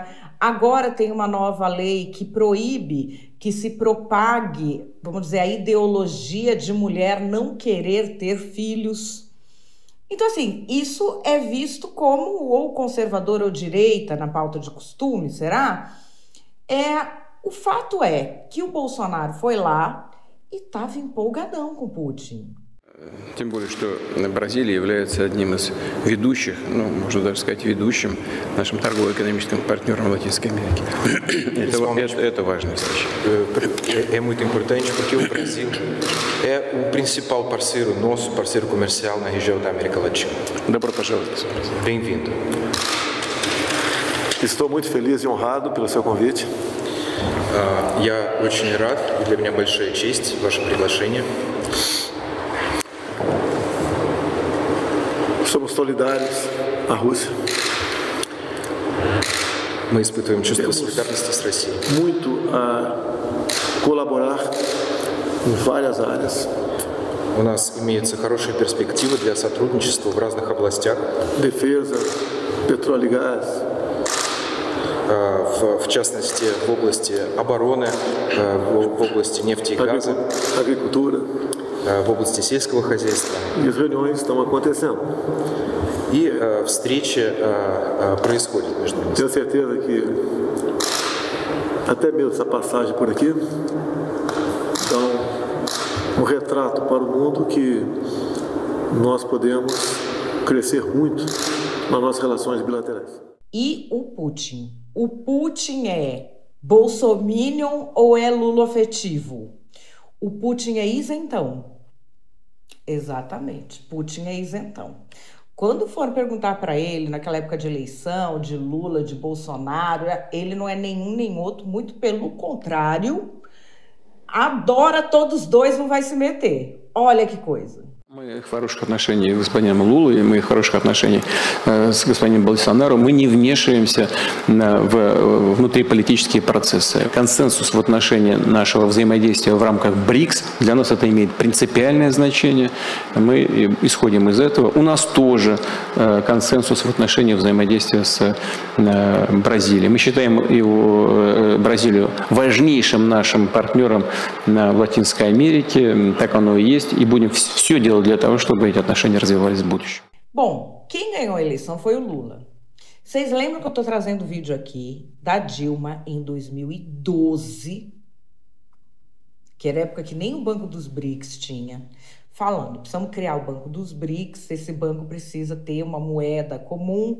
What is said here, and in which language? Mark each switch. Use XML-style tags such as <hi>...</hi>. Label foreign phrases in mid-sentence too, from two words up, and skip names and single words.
<pt>Agora tem uma nova lei que proíbe que se propague, vamos dizer, a ideologia de mulher não querer ter filhos. Então, assim, isso é visto como ou conservador ou direita na pauta de costume, será? O fato é que o Bolsonaro foi lá e estava empolgadão com Putin.</pt> <ru>Тем более, что Бразилия является одним из ведущих, можно даже сказать, ведущим нашим торгово-экономическим партнером в Латинской Америке. Это важная вещь.</ru> <pt>É muito importante porque o Brasil é o principal parceiro nosso, parceiro comercial na região da América Latina.</pt> <ru>Добро пожаловать.</ru> <pt>Bem-vindo. Estou muito feliz e honrado pelo seu convite.</pt> <ru>Я очень рад, и для меня большая честь ваше приглашение.</ru> <pt>Somos solidários à Rússia.</pt> <ru>Мы испытываем чувство солидарности с Россией.</ru> <pt>Muito a colaborar em várias áreas.</pt> <ru>У нас имеются хорошие перспективы для сотрудничества в разных областях.</ru> <pt>Defesa, petróleo e gás.</pt> <ru>В частности, в области обороны, в области нефти и газа.</ru> <pt>Agricultura.</pt> <ru>В области сельского хозяйства.</ru> <pt>E as reuniões estão acontecendo.</pt> <ru>И встречи происходят между ними.</ru> <pt>Tenho certeza que até mesmo essa passagem por aqui dá retrato para o mundo que nós podemos crescer muito nas nossas relações bilaterais. E o Putin? O Putin é bolsominion ou é luloafetivo? O Putin é isentão. Exatamente, Putin é isentão. Quando for perguntar para ele, naquela época de eleição, de Lula, de Bolsonaro, ele não é nenhum nem outro, muito pelo contrário, adora todos dois, não vai se meter. Olha que coisa.</pt> <ru>Мы в хороших отношениях с господином Лулой, мы в хороших отношениях с господином Болсонaro, мы не вмешиваемся в внутриполитические процессы. Консенсус в отношении нашего взаимодействия в рамках БРИКС, для нас это имеет принципиальное значение, мы исходим из этого. У нас тоже консенсус в отношении взаимодействия с Бразилией. Мы считаем Бразилию важнейшим нашим партнером в Латинской Америке, так оно и есть, и будем все делать для того, чтобы эти отношения развивались в будущем.</ru> <pt>Bom, quem ganhou a eleição foi o Lula. Vocês lembram que eu estou trazendo vídeo aqui da Dilma em 2012, que era época que nem o Banco dos BRICS tinha, falando, precisamos criar o Banco dos BRICS, esse banco precisa ter uma moeda comum.</pt>